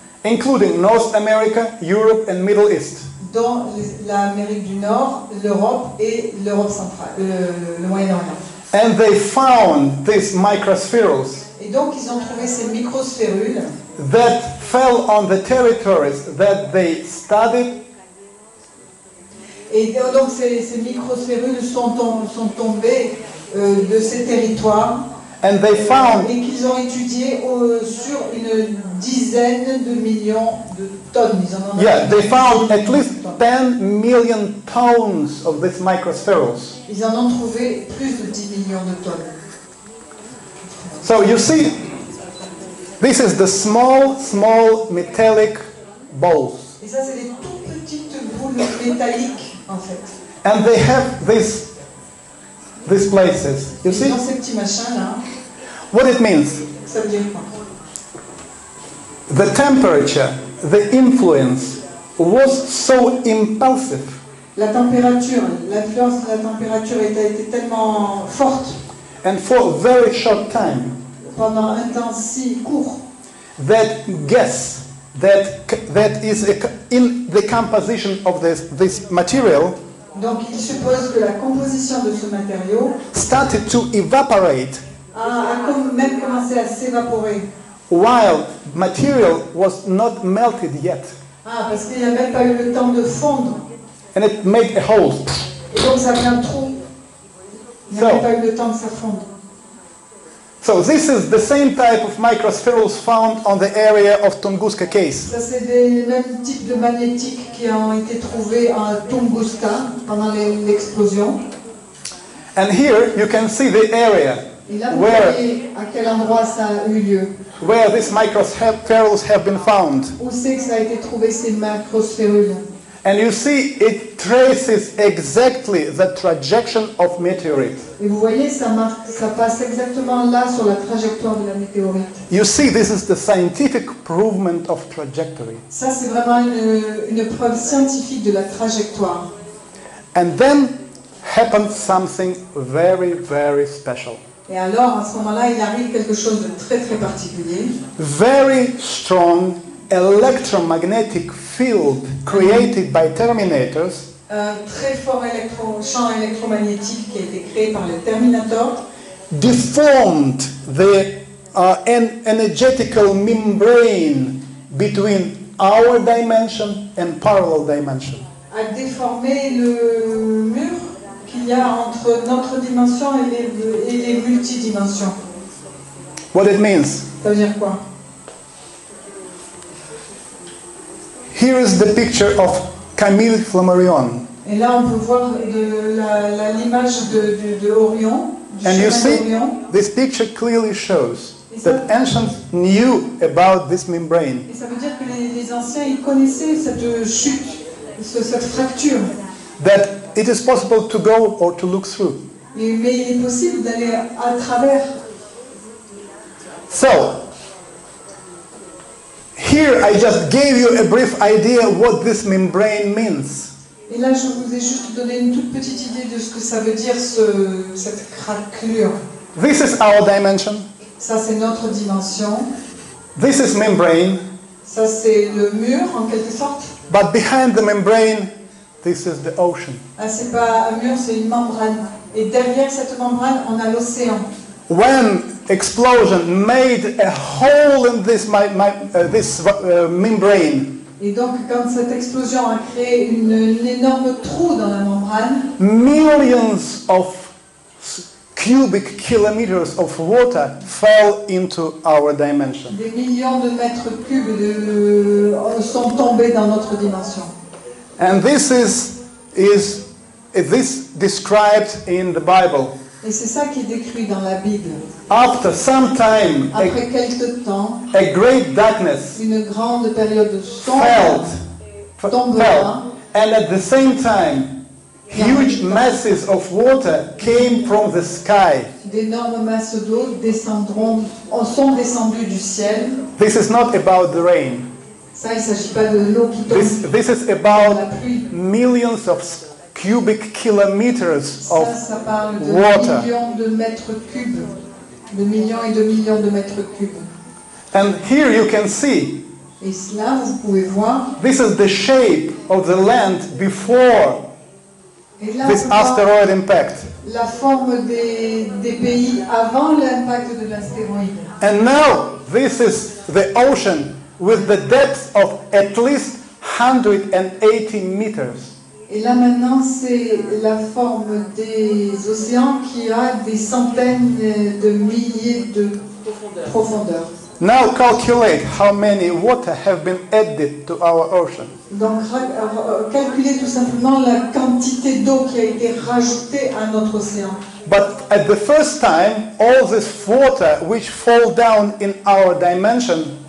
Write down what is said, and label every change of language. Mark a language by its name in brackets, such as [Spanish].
[English] including North America, Europe and Middle East. [French] dont l'Amérique du Nord, l'Europe et l'Europe centrale, le Moyen-Orient. [English] And they found these microspherules [French] Et donc ils ont trouvé ces microsphérules [English] that fell on the territories that they studied, [French] et donc ces microsphérules sont tombées de ces territoires [English] and they found [French] et qu'ils ont étudié sur une dizaine de millions de tonnes. [English] they found at least 10 million tons of these microspherules. [French] Ils en ont trouvé plus de 10 millions de tonnes. [English] So you see, this is the small metallic balls. [French] Et ça, c'est des tout petites boules métalliques, en fait. [English] And they have these places. You see [French] Dans ces petits machins-là, [English] what it means? [French] ça veut dire quoi? [English] The temperature, the influence was so impulsive [French] L'influence de la température a été tellement forte [English] and for a very short time [French] pendant un temps si court [English] that gas that is in the composition of this material [French] Donc il suppose que la composition de ce matériau [English] started to evaporate [French] a même commencé à s'évaporer. [English] while material was not melted yet. [French] Parce qu'il n'a même pas eu le temps de fondre. [English] And it made a hole. [French] Et donc ça fait un trou. Il n'a même pas eu le temps de s'affondre. [English] So this is the same type of microspherules found on the area of Tunguska case. [French] Ça c'est des mêmes types de magnétiques qui ont été trouvés en Tunguska pendant l'explosion. [English] And here you can see the area [French] Et là, vous [English] where, [French] voyez à quel endroit ça a eu lieu. [English] where these microspherules have been found. [French] Où c'est que ça a été trouvé, ces macrosphérules? [English] And you see, it traces exactly the trajectory of meteorites. [French] Et vous voyez, ça passe exactement là sur la trajectoire de la météorite. [English] You see, this is the scientific provement of trajectory. [French] Ça, c'est vraiment une preuve scientifique de la trajectoire. [English] And then happened something very, very special. [French] Et alors, à ce moment-là, il arrive quelque chose de très, très particulier. [English] Very strong electromagnetic field created by terminators [French] Un très fort champ électromagnétique qui a été créé par les terminators [English] deformed the energetical membrane between our dimension and parallel dimension. [French] a déformé le mur qu'il y a entre notre dimension et les multidimensions. [English] What it means? [French] Ça veut dire quoi? [English] Here is the picture of Camille Flammarion. [French] Et là, on peut voir l'image de Orion, du [English] And you [French] chemin [English] see, [French] d'Orion. [English] this picture clearly shows that ancients knew about this membrane. [French] Et ça veut dire que les anciens, ils connaissaient cette chute, cette fracture. [English] That it is possible to go or to look through. [French] Mais il est possible d'aller à travers. [English] So, here I just gave you a brief idea what this membrane means. [French] Et là, je vous ai juste donné une toute petite idée de ce que ça veut dire, cette craquelure. [English] This is our dimension. [French] Ça, c'est notre dimension. [English] This is membrane. [French] Ça, c'est le mur, en quelque sorte. [English] But behind the membrane, this is the ocean. [French] Ah, c'est pas un mur, c'est une membrane. Et derrière cette membrane, on a l'océan. [English] When explosion made a hole in this membrane, [French] Et donc, quand cette explosion a créé un énorme trou dans la membrane, [English] millions of cubic kilometers of water fell into our dimension. [French] des millions de mètres cubes sont tombés dans notre dimension. [English] And this is described in the Bible. [French] Et c'est ça qui est décrit dans la Bible. [English] After some time, [French] Après quelque temps, [English] a great darkness [French] une grande période [English] fell, [French] sombre tombera, [English] and at the same time, huge masses of water came from the sky. [French] d'énormes masses d'eau sont descendues du ciel. [English] This is not about the rain. [French] Ça, il ne s'agit pas de l'eau qui tombe [English] This is [French] dans [English] about [French] la pluie. [English] millions of cubic kilometers of [French] Ça parle de [English] water. [French] millions de mètres cubes. De millions et de millions de mètres cubes. [English] And here you can see, [French] Et cela, vous pouvez voir. [English] this is the shape of the land before [French] Et là, [English] this [French] on voit [English] asteroid impact. [French] la forme des pays avant l'impact de l'astéroïde. [English] And now this is the ocean with the depth of at least 180 meters. [French] Et là maintenant, c'est la forme des océans qui a des centaines de milliers de profondeur. [English] Now calculate how many water have been added to our ocean. [French] Donc calculez tout simplement la quantité d'eau qui a été rajoutée à notre océan. [English] But at the first time, all this water which fall down in our dimension